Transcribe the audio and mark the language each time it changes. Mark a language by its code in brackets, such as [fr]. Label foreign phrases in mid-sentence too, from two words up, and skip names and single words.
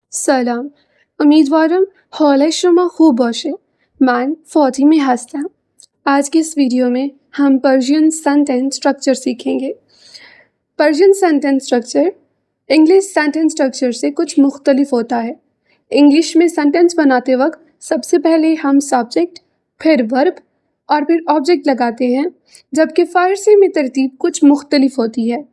[fa] سلام، امیدوارم حال شما خوب باشه. من فاطمه هستم. [ur] آج کے اس ویڈیو میں ہم [en] Persian sentence structure [ur] سیکھیں گے۔ [en] Persian sentence structure English sentence structure [ur] سے کچھ مختلف ہوتا ہے۔ انگلش میں سینٹینس بناتے وقت سب سے پہلے ہم سبجیکٹ، پھر ورب اور پھر آبجیکٹ لگاتے ہیں، جبکہ فارسی میں ترتیب کچھ مختلف ہوتی ہے۔